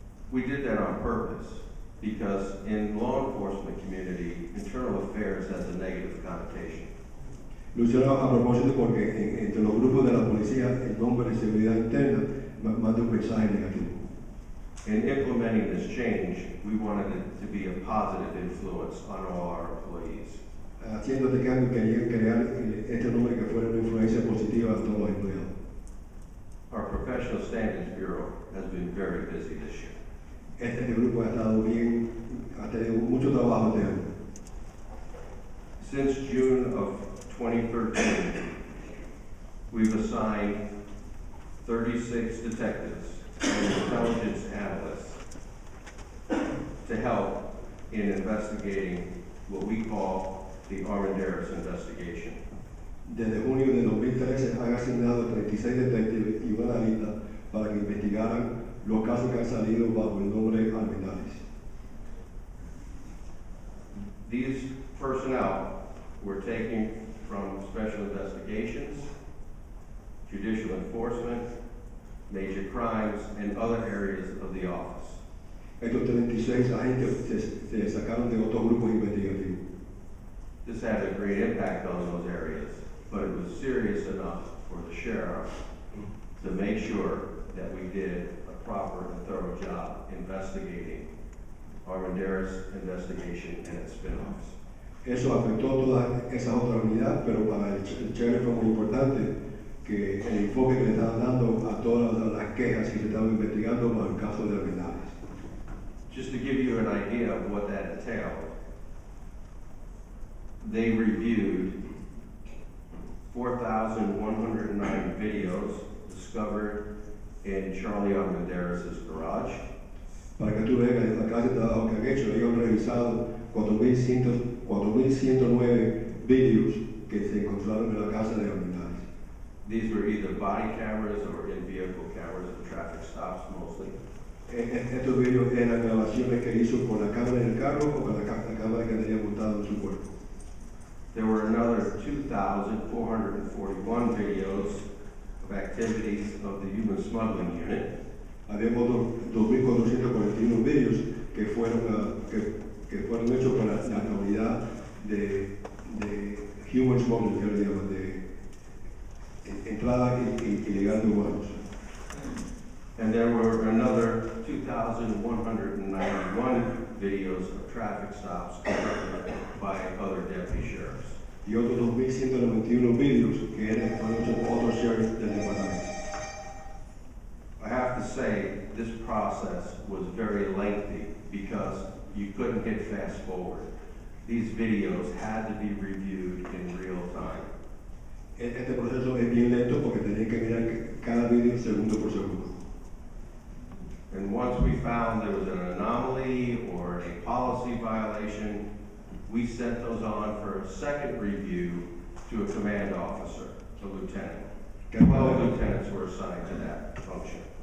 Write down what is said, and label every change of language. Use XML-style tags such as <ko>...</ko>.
<en>We did that on purpose because in law enforcement community, internal affairs has a negative connotation.</en> <es>Lo hicieron a propósito porque entre los grupos de la policía el nombre de seguridad interna manda un mensaje negativo.</es> <en>In implementing this change, we wanted it to be a positive influence on all our employees.</en> <es>Haciendo este cambio querían crear este nombre que fuera una influencia positiva a todos los empleados.</es> <en>Our Professional Standards Bureau has been very busy this year.</en> <es>Este grupo ha estado bien, ha tenido mucho trabajo este año.</es> <en>Since June of 2013, we've assigned 36 detectives and intelligence analysts to help in investigating what we call the Armendariz investigation.</en> <es>Desde junio de 2013 han asignado 36 detectives y una analista para que investigaran los casos que han salido bajo el nombre Armendariz.</es> <en>These personnel were taken from special investigations, judicial enforcement, major crimes, and other areas of the office.</en> <es>Estos 36 agentes se sacaron de otros grupos investigativos.</es> <en>This had a great impact on those areas, but it was serious enough for the sheriff to make sure that we did a proper and thorough job investigating Armendariz investigation and its spin-offs.</en> <es>Eso afectó toda esa otra unidad, pero para el sheriff fue muy importante que el enfoque que le estaban dando a todas las quejas que se estaban investigando bajo el caso de Armendariz.</es> <en>Just to give you an idea of what that entailed, they reviewed 4,109 videos discovered in Charlie Armendariz' garage.</en> <es>Para que tú veas la clase de trabajo que han hecho, ellos han revisado 4.109 vídeos que se encontraron en la casa de Armendariz.</es> <en>These were either body cameras or in-vehicle cameras of traffic stops mostly.</en> <es>Estos vídeos eran grabaciones que hizo con la cámara en el carro o con la cámara que tenía montada en su cuerpo.</es> <en>There were another 2,441 videos of activities of the human smuggling unit.</en> <es>Había otros 2.441 vídeos que fueron hechos para la unidad de</es> <en>human smuggling,</en> <es>que le llaman, de entrada ilegal de humanos.</es> <en>And there were another 2,191 videos of traffic stops conducted by other deputy sheriffs.</en> <es>Y otros 2.191 vídeos que fueron hechos por otros sheriffs del departamento.</es> <en>I have to say, this process was very lengthy because you couldn't hit fast forward. These videos had to be reviewed in real time.</en> <es>Este proceso es bien lento porque tenía que mirar cada vídeo segundo por segundo.</es> <en>And once we found there was an anomaly or a policy violation, we sent those on for a second review to a command officer, a lieutenant. 12 lieutenants were assigned to that function.</en>